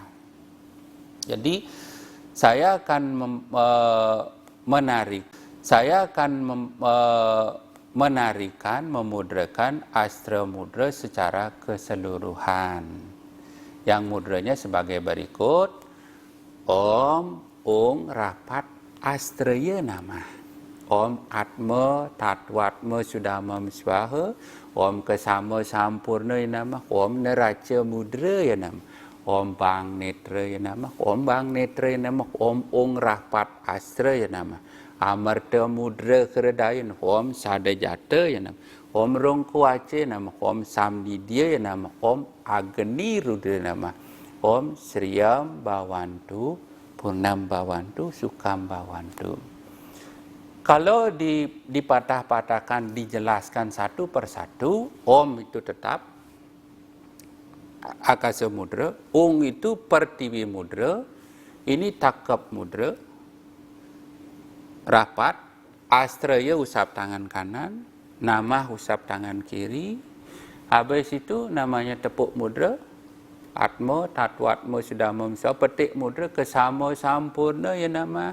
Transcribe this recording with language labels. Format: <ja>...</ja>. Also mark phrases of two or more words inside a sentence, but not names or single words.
<id>Jadi saya akan memudrakan astra mudra secara keseluruhan. Yang mudranya sebagai berikut.</id> <sa>Om, Ung, Rapat, Astraya Nama. Om Atma, Tatwatma, Sudama, Swaha. Om Kesama Sampurna Nama. Om Neraca Mudra Nama. Om Bang Netra Nama. Om Bang Netra Nama. Om Ung, Rapat, Astraya Nama. Amarta Mudra Keredaya Nama. Om Sadajata Nama. Om Rongkuace Nama. Om Samnidya Nama. Om Agni Rudra Nama. Om Sriyam Bawantu, Purnam Bawantu, Sukam Bawantu.</sa> <id>Kalau dipatah-patahkan, dijelaskan satu persatu, Om itu tetap Akasa Mudra, Ung itu Pertiwi Mudra, ini Takap Mudra,</id> <sa>Rapat, Astraya</sa> <id>usap tangan kanan, Nama usap tangan kiri, habis itu namanya Tepuk Mudra,</id> <sa>Atma, Tatwatma, Sudama, Petik Mudra, Kesama Sampurna ya nama.</sa>